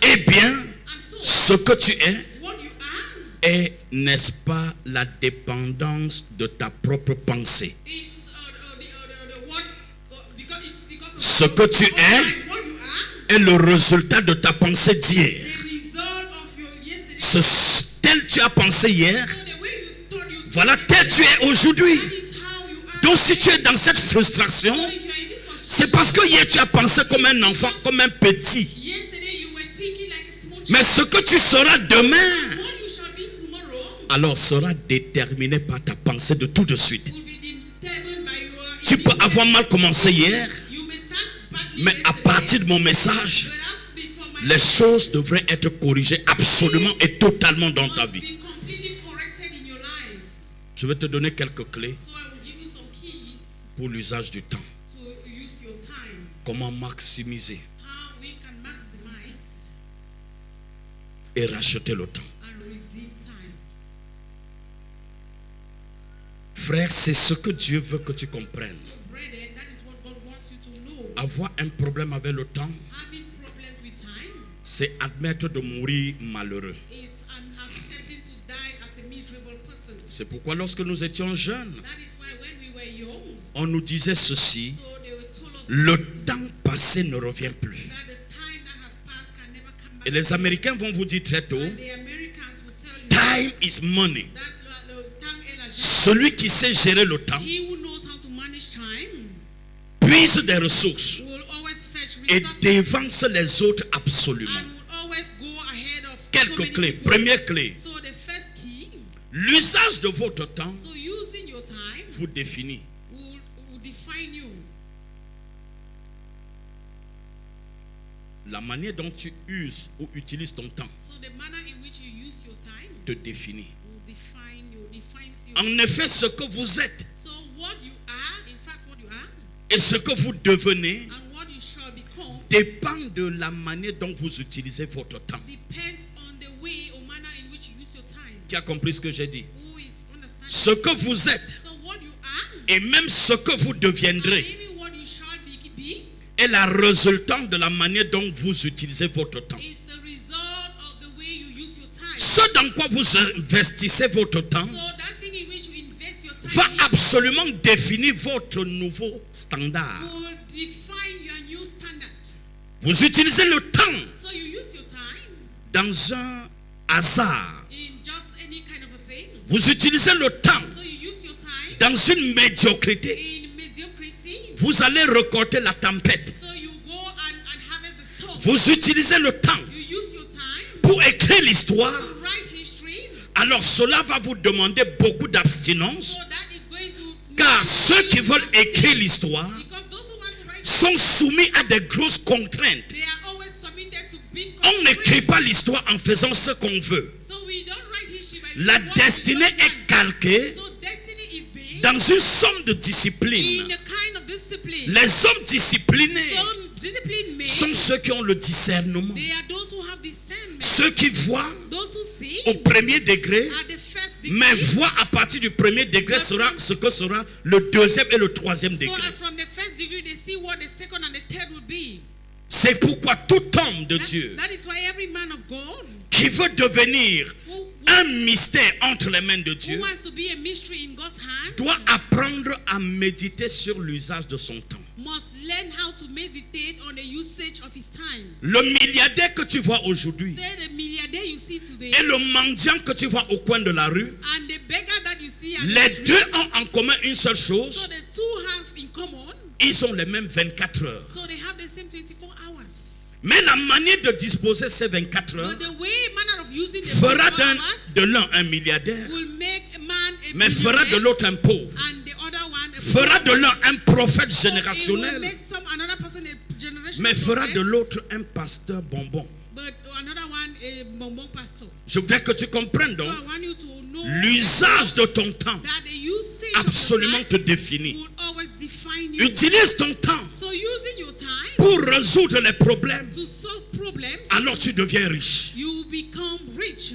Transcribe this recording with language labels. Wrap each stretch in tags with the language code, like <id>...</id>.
<fr>Eh bien,</fr> <en>And so,</en> <fr>ce que tu es</fr> <en>what you are</en> <fr>est, n'est-ce pas, la dépendance de ta propre pensée.</fr> <en>is what because it's because of</en> <fr>Ce que tu es</fr> <en>what you are,</en> <fr>est le résultat de ta pensée d'hier.</fr> <en>the result of your yesterday.</en> <fr>Tel tu as pensé hier,</fr> <en>So the way you thought you</en> <fr>voilà tel tu es aujourd'hui.</fr> <en>that is how you are.</en> <fr>Donc si tu es dans cette frustration,</fr> <en>So if you are in this frustration,</en> <fr>c'est parce que hier tu as pensé comme un enfant, comme un petit.</fr> <en>yesterday you were thinking like a small child.</en> <fr>Mais ce que tu seras demain,</fr> <en>What you shall be tomorrow</en> <fr>alors sera déterminé par ta pensée de tout de suite.</fr> <en>will be determined by your</en> <fr>Tu peux avoir mal commencé hier,</fr> <en>You may start badly</en> <fr>mais à</fr> <en>yesterday,</en> <fr>partir de mon message,</fr> <en>but as before my</en> <fr>les choses devraient être corrigées absolument et totalement dans ta</fr> <en>must</en> <fr>vie.</fr> <en>be completely corrected in your life.</en> <fr>Je vais te donner quelques clés</fr> <en>So I will give you some keys</en> <fr>pour l'usage du temps.</fr> <en>to use your time.</en> <fr>Comment maximiser</fr> <en>How we can maximize</en> <fr>et racheter le temps.</fr> <en>and redeem time.</en> <fr>Frère, c'est ce que Dieu veut que tu comprennes.</fr> <en>So brethren, that is what God wants you to know.</en> <fr>Avoir un problème avec le temps,</fr> <en>Having problems with time</en> <fr>c'est admettre de mourir malheureux.</fr> <en>is accepting to die as a miserable person.</en> <fr>C'est pourquoi lorsque nous étions jeunes,</fr> <en>That is why when we were young,</en> <fr>on nous disait ceci,</fr> <en>so they were told us</en> <fr>le temps passé ne revient plus.</fr> <en>that the time that has passed can never come back.</en> <fr>Et les Américains vont vous dire très tôt,</fr> <en>And the Americans will tell you time is money. that the time</en> <fr>est l'argent. Celui qui sait gérer le temps</fr> <en>He who knows how to manage time</en> <fr>puise des ressources</fr> <en>will always fetch</en> <fr>et</fr> <en>resources</en> <fr>dévance les autres absolument.</fr> <en>and will always go ahead of so</en> <fr>Quelques</fr> <en>many</en> <fr>clés.</fr> <en>people.</en> <fr>Première clé,</fr> <en>So the first key,</en> <fr>l'usage de votre temps</fr> <en>so using your time</en> <fr>vous définit.</fr> <en>will define you.</en> <fr>La manière dont tu uses ou utilises ton temps</fr> <en>So the manner in which you use your time</en> <fr>te définit.</fr> <en>will defines you.</en> <fr>En effet, ce que vous êtes</fr> <en>So what you are, in fact what you are,</en> <fr>et ce que vous devenez</fr> <en>and what you shall become</en> <fr>dépend de la manière dont vous utilisez votre temps.</fr> <en>depends on the way or manner in which you use your time.</en> <fr>Qui a compris ce que j'ai dit?</fr> <en>Who is understanding</en> <fr>ce que vous êtes</fr> <en>So what you are,</en> <fr>et même ce que vous</fr> <en>and</en> <fr>deviendrez</fr> <en>even what you shall be,</en> <fr>est la résultante de la manière dont vous utilisez votre temps.</fr> <en>is the result of the way you use your time.</en> <fr>Ce dans quoi vous investissez votre temps</fr> <en>So that thing in which you invest your</en> <fr>va</fr> <en>time in</en> <fr>absolument définir votre nouveau standard.</fr> <en>will define your new standard.</en> <fr>Vous utilisez le temps</fr> <en>So you use your time</en> <fr>dans un hasard.</fr> <en>in just any kind of a thing.</en> <fr>Vous utilisez le temps</fr> <en>So you use your time</en> <fr>dans une médiocrité.</fr> <en>in mediocrity.</en> <fr>Vous allez récolter la tempête.</fr> <en>So you go and harvest the storm.</en> <fr>Vous utilisez le temps</fr> <en>You use your time</en> <fr>pour écrire l'histoire.</fr> <en>to write history.</en> <fr>Alors cela va vous demander beaucoup d'abstinence.</fr> <en>So that is going to</en> <fr>Car ceux qui veulent écrire l'histoire</fr> <en>because those who want to write</en> <fr>sont soumis à des grosses contraintes.</fr> <en>they are always submitted to big</en> <fr>On n'écrit</fr> <en>constraints.</en> <fr>pas l'histoire en faisant ce qu'on veut.</fr> <en>So we don't write history by</en> <fr>La</fr> <en>doing what we</en> <fr>destinée</fr> <en>just</en> <fr>est</fr> <en>want.</en> <fr>calquée</fr> <en>So destiny is based</en> <fr>dans une somme de</fr> <en>in</en> <fr>discipline.</fr> <en>a kind of discipline.</en> <fr>Les hommes disciplinés</fr> <en>Some discipline made,</en> <fr>sont ceux qui ont le discernement.</fr> <en>they are those who have discernment.</en> <fr>Ceux qui voient</fr> <en>Those who see</en> <fr>au premier degré,</fr> <en>are the first</en> <fr>mais</fr> <en>degree.</en> <fr>voient à partir du premier degré sera ce que sera le deuxième et le troisième</fr> <en>So</en> <fr>degré.</fr> <en>as from the first degree, they see what the second and the third will be.</en> <fr>C'est pourquoi tout homme de Dieu</fr> <en>That is why every man of God</en> <fr>qui veut devenir</fr> <en>who</en> <fr>un mystère entre les mains de</fr> <en>who</en> <fr>Dieu</fr> <en>wants to be a mystery in God's hand</en> <fr>doit apprendre à méditer sur l'usage de son temps.</fr> <en>must learn how to meditate on the usage of his time.</en> <fr>Le milliardaire que tu vois aujourd'hui</fr> <en>Say the milliardaire you see today</en> <fr>et le mendiant que tu vois au coin de la rue,</fr> <en>and the beggar that you see at</en> <fr>les</fr> <en>the street,</en> <fr>deux ont en commun une seule</fr> <en>so</en> <fr>chose,</fr> <en>the two have in common,</en> <fr>ils ont les mêmes 24 heures.</fr> <en>so they have the same 24 hours.</en> <fr>Mais la manière de disposer ces 24 heures</fr> <en>But the way manner of using the</en> <fr>fera</fr> <en>24 hours</en> <fr>de l'un un milliardaire,</fr> <en>will make a man a</en> <fr>mais fera de</fr> <en>millionaire</en> <fr>l'autre un pauvre.</fr> <en>and the other one a</en> <fr>Fera de l'un un prophète</fr> <en>So it will</en> <fr>générationnel,</fr> <en>make another person a generational</en> <fr>mais fera</fr> <en>prophet,</en> <fr>de l'autre un pasteur bonbon.</fr> <en>but another one a bonbon pastor.</en> <fr>Je voudrais que tu comprennes</fr> <en>So</en> <fr>donc,</fr> <en>I want you to know</en> <fr>l'usage de ton temps</fr> <en>that the usage</en> <fr>absolument</fr> <en>of</en> <fr>te</fr> <en>your time</en> <fr>définit.</fr> <en>will always define you.</en> <fr>Utilise ton temps</fr> <en>So using your time</en> <fr>pour résoudre les problèmes,</fr> <en>to solve problems,</en> <fr>alors tu deviens riche.</fr> <en>you become rich.</en>